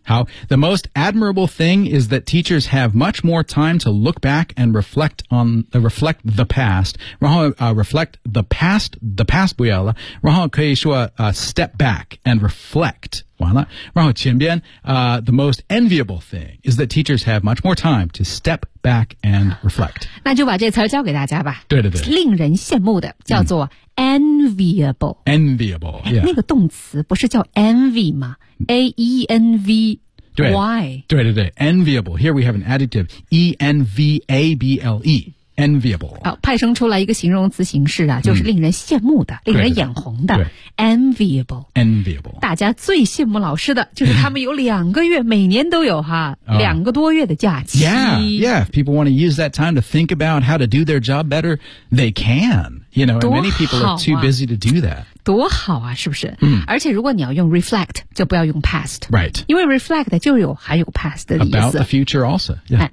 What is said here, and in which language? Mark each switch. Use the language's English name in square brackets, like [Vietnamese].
[English] 好 ，The most admirable thing is that teachers have much more time to look back and reflect on reflect the past. [Chinese] 然后 [English] reflect the past [Chinese] 不要了，然后可以说 [English] step back and reflect. [Chinese] 完了，然后前边 [English] the most enviable thing is that teachers have much more time to step back and reflect. [Chinese] 那就把这词儿教给大家吧。对对对，令人羡慕的叫做。Enviable、 [English] yeah. [Chinese] 那个动词不是叫 envy 吗 A-E-N-V-Y [English] 对 Enviable Here we have an adjective E-N-V-A-B-L-E Enviable、 [Chinese] 啊、派生出来一个形容词形式、啊、就是令人羡慕的、令人眼红的 Enviable 大家最羡慕老师的就是他们有两个月每年都有哈、两个多月的假期 [English] Yeah, if people want to use that time to think about how to do their job better they canYou know, and many people are too busy to do that. [Chinese] 多好啊，是不是？而且如果你要用 reflect, 就不要用 past. [English] Right. [Chinese] 因为 reflect 就有还有 past 的意思。 [English] About the future also.、Yeah.